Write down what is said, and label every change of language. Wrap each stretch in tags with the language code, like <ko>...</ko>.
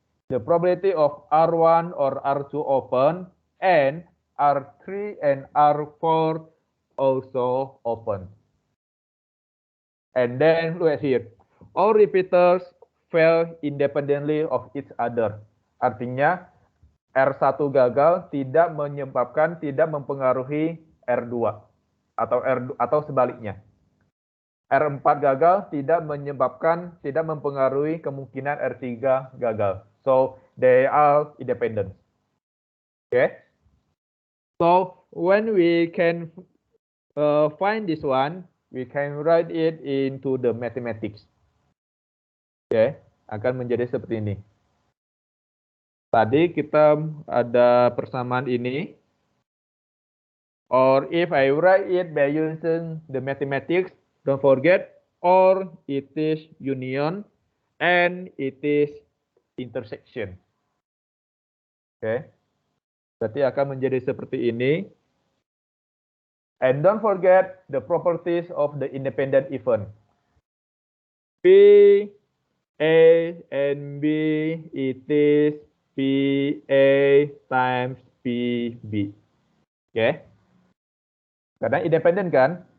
<en>The probability of R1 or R2 open and R3 and R4 also open. And then look at here. All repeaters fail independently of each other.</en> <id>Artinya R1 gagal tidak mempengaruhi R2 atau sebaliknya. R4 gagal tidak mempengaruhi kemungkinan R3 gagal.</id> <en>So they are independent. Okay. So when we can find this one, we can write it into the mathematics.</en> <id>Oke, akan menjadi seperti ini. Tadi kita ada persamaan ini.</id> <en>Or if I write it by using the mathematics, don't forget, or it is union and it is intersection.</en> <id>Oke. Berarti akan menjadi seperti ini.</id> <en>And don't forget the properties of the independent event. P, A, and B, it is PA times PB. Oke.</en> <id>Karena independent kan?</id>